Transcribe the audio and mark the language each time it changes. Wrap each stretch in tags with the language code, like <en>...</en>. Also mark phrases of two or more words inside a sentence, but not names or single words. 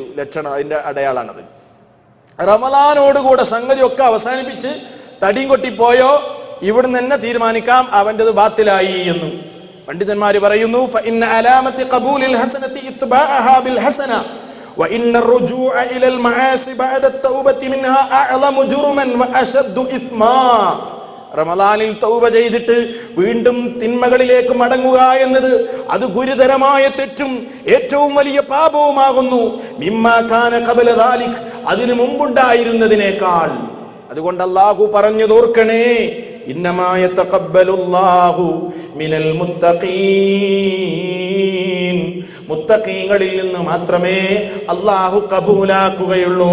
<ml>ലക്ഷണം അതിന്റെ അടയാളാണത്. റമദാനോടുകൂടെ സംഗതിയൊക്കെ അവസാനിപ്പിച്ച് തടിയും കൊട്ടിപ്പോയോ ഇവിടുന്ന് തന്നെ തീരുമാനിക്കാം അവൻ്റെത് ബാത്തിലായി എന്ന് പണ്ഡിതന്മാര് പറയുന്നു.</ml> <ar>فإن علامة قبول الحسنة إتباعها بالحسنة وإن الرجوع الى المعاصي بعد التوبه منها اعظم جرما واشد اثما.</ar> <ml>റമദാനിൽ തൗബ ചെയ്തിട്ട് വീണ്ടും തിന്മകളിലേക്ക് മടങ്ങുക എന്നത് അത് ഗുരുതരമായ തെറ്റും ഏറ്റവും വലിയ പാപവുമാകുന്നു.</ml> <ar>مما كان قبل ذلك,</ar> <ml>അതിനു മുമ്പുണ്ടായിരുന്നതിനേക്കാൾ. അതുകൊണ്ട് അല്ലാഹു പറഞ്ഞത് ഓർക്കണേ,</ml> <ar>إنما يتقبل الله من المتقين,</ar> <ml>മുത്തഖീങ്ങളിൽ നിന്ന് മാത്രമേ അല്ലാഹു കബൂലാക്കുകയുള്ളൂ.</ml>